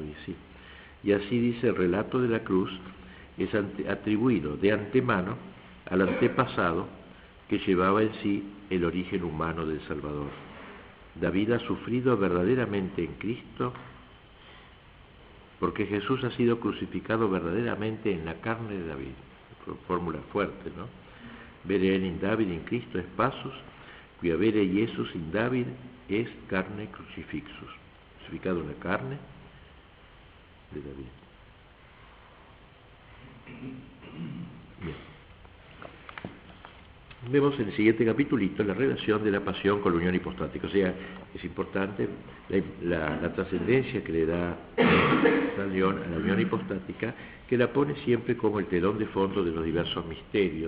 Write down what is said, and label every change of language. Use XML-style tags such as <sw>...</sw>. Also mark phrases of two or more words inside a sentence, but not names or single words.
<es>Y así dice el relato de la cruz, es atribuido de antemano al antepasado que llevaba en sí el origen humano del Salvador. David ha sufrido verdaderamente en Cristo, porque Jesús ha sido crucificado verdaderamente en la carne de David. Fórmula fuerte, ¿no?</es> <la>Vere in David in Cristo es pasus, quia vere Iesus in David es carne crucifixus.</la> <es>Crucificado en la carne de David. Bien. Vemos en el siguiente capitulito la relación de la pasión con la unión hipostática. O sea, es importante la trascendencia que le da San León a la unión hipostática, que la pone siempre como el telón de fondo de los diversos misterios.</es>